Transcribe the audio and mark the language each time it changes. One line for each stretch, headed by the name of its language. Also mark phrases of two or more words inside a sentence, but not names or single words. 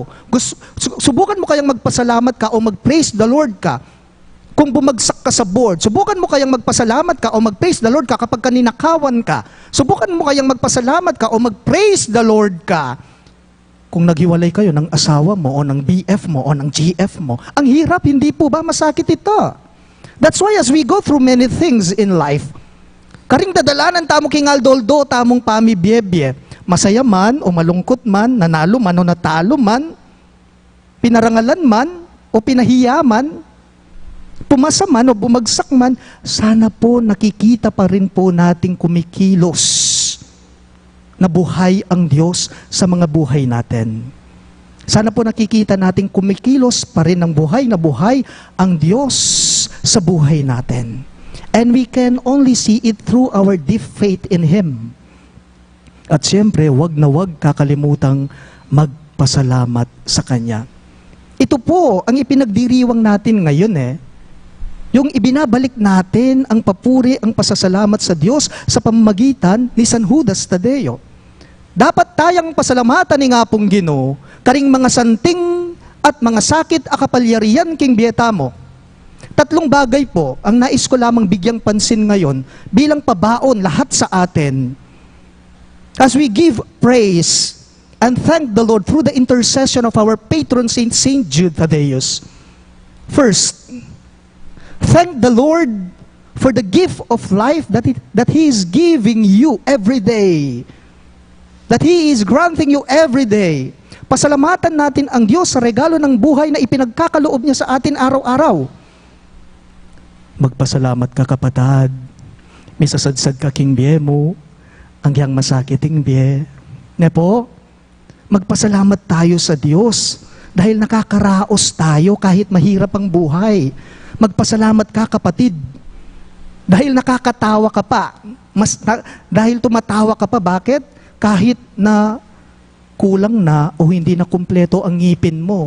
Filipino: Subukan mo kayang magpasalamat ka o mag-
English: praise the Lord
Filipino: ka kung bumagsak ka sa board. Subukan mo kayang magpasalamat ka o mag-
English: praise the Lord
Filipino: ka kapag kaninakawan ka. Subukan mo kayang magpasalamat ka o mag-
English: praise the Lord
Filipino: ka kung naghiwalay kayo ng asawa mo o ng BF mo o ng GF mo. Ang hirap, hindi po ba masakit ito?
English: That's why as we go through many things in life,
Pampanga: karing dadalanan tamo kingaldoldo, tamong pamibiyebye.
Filipino: Masaya man o malungkot man, nanalo man o natalo man, pinarangalan man o pinahiyaman, pumasa man o bumagsak man, sana po nakikita pa rin po nating kumikilos na buhay ang Diyos sa mga buhay natin. Sana po nakikita natin kumikilos pa rin ng buhay na buhay ang Diyos sa buhay natin.
English: And we can only see it through our deep faith in Him.
Filipino: At siyempre, wag na wag kakalimutang magpasalamat sa Kanya. Ito po ang ipinagdiriwang natin ngayon Yung ibinabalik natin ang papuri, ang pasasalamat sa Diyos sa pamamagitan ni San Judas Tadeo.
Pampanga: Dapat tayang pasalamatan ni nga pong Ginoo, karing mga santing at mga sakit akapalyarian king bieta mo.
Filipino: 3 bagay po ang nais ko lamang bigyang pansin ngayon bilang pabaon lahat sa atin.
English: As we give praise and thank the Lord through the intercession of our patron saint, Saint Jude Thaddeus. First, thank the Lord for the gift of life that He is giving you every day. That He is granting you every day.
Filipino: Pasalamatan natin ang Diyos sa regalo ng buhay na ipinagkakaloob niya sa atin araw-araw. Magpasalamat ka kapatad.
Pampanga: May sasadsad ka king biye mo. Ang yang masakiting biye.
Filipino: Po, magpasalamat tayo sa Diyos dahil nakakaraos tayo kahit mahirap ang buhay. Magpasalamat ka kapatid dahil nakakatawa ka pa. Dahil tumatawa ka pa, bakit? Kahit na kulang na o hindi na kumpleto ang ngipin mo.